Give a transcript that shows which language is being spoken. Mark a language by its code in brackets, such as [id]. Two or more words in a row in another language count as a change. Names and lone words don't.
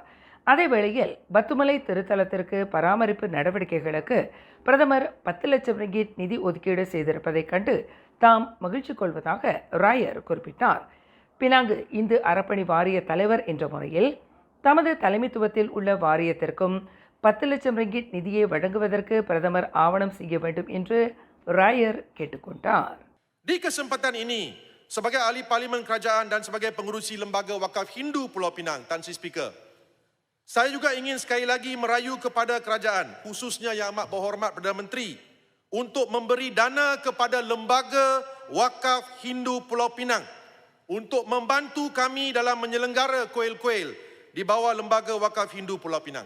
[ta] அதேவேளையில் பத்துமலை திருத்தலத்திற்கு பராமரிப்பு நடவடிக்கைகளுக்கு பிரதமர் 10 லட்சம் ரிங்கிட் நிதி ஒதுக்கீடு செய்திருப்பதைக் கண்டு தாம் மகிழ்ச்சி கொள்வதாக ராயர் குறிப்பிட்டார். பினாங்கு இந்து அறப்பணி வாரிய தலைவர் என்ற முறையில் தமது தலைமைத்துவத்தில் உள்ள வாரியத்திற்கும் 10 லட்சம் ரிங்கிட் நிதியை வழங்குவதற்கு பிரதமர் ஆவணம் செய்ய வேண்டும் என்று ராயர் கேட்டுக்கொண்டார். [ms] Di kesempatan ini, sebagai ahli parlimen kerajaan dan sebagai pengurusi lembaga wakaf Hindu Pulau Pinang, Tan Sri Speaker, saya juga ingin sekali lagi merayu kepada kerajaan, khususnya Yang Amat Berhormat Perdana Menteri, untuk memberi dana kepada lembaga wakaf Hindu Pulau Pinang untuk membantu kami dalam menyelenggara kuil-kuil di bawah lembaga wakaf Hindu Pulau Pinang.